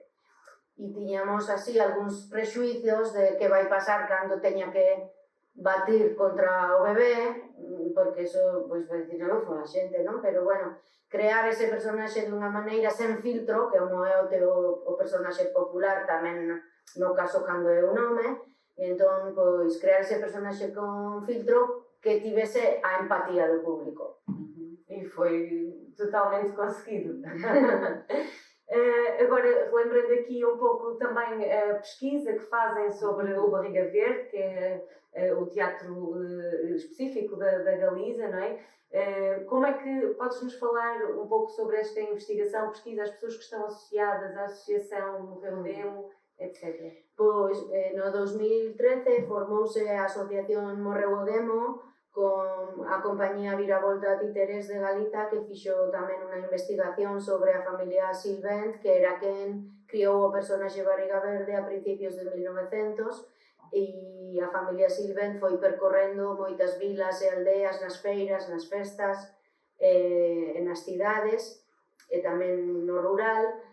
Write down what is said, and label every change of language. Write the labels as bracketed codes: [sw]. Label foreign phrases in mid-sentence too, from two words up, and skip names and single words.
[gl] E tiñamos así algúns prexuicios de que vai pasar cando teña que batir contra o bebé, porque iso, pois, vai dicir, a xente, non? Pero, crear ese personaxe dunha maneira sen filtro, que como é o personaxe popular tamén no caso cando é un home, e entón, pois, crear ese personaxe con filtro que tivese a empatía do público. E foi totalmente conseguido. [pt] Agora, lembrando aqui um pouco também a pesquisa que fazem sobre o Barriga Verde, que é o teatro específico da Galiza, não é? Como é que podes-nos falar um pouco sobre esta investigação, pesquisa, as pessoas que estão associadas à associação Morreu Demo, etc.? [gl] Pois, no 2013 formouse a asociación Morreu Demo con a compañía Viravolta Títeres de Galiza, que fixo tamén unha investigación sobre a familia Silvent, que era quen criou o personaxe Barriga Verde a principios de 1900, e a familia Silvent foi percorrendo moitas vilas e aldeas nas feiras, nas festas, e nas cidades, e tamén no rural,